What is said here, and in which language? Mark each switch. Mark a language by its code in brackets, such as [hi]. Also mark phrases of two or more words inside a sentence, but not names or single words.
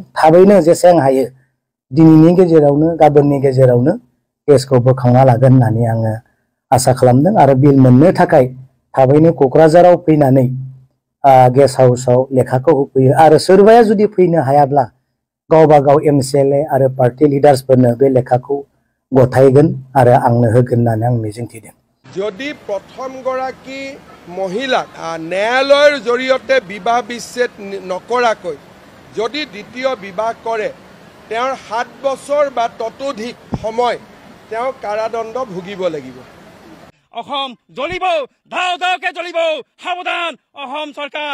[brx] थाबैनो जेसेबां हायो दिनैनि गेजेरावनो गाबोननि गेजेरावनो केसखौ बोखांना लागोन होननानै आङो आसा खालामदों। आरो बिल मोननो थाखाय थाबैनो क'क्राझाराव फैनानै गेस्ट हाउसाव लेखाखौ होफैयो। आरो सोरबाया जुदि फैनो हायाब्ला गावबा गाव MCLA आरो [en] party leaders [brx] बे लेखाखौ गथायगोन आरो आंनो होगोन होननानै आं मिजिंथिदों। [as] যদি প্ৰথমগৰাকী মহিলাক ন্যায়ালয়ৰ জৰিয়তে বিবাহ বিচ্ছেদ নকৰাকৈ যদি দ্বিতীয় বিবাহ কৰে তেওঁৰ 7 বছৰ বা ততোধিক সময় তেওঁ কাৰাদণ্ড ভুগিব লাগিব। অসম জ্বলিব, ধাও ধাওকে জ্বলিব। সাৱধান অসম চৰকাৰ।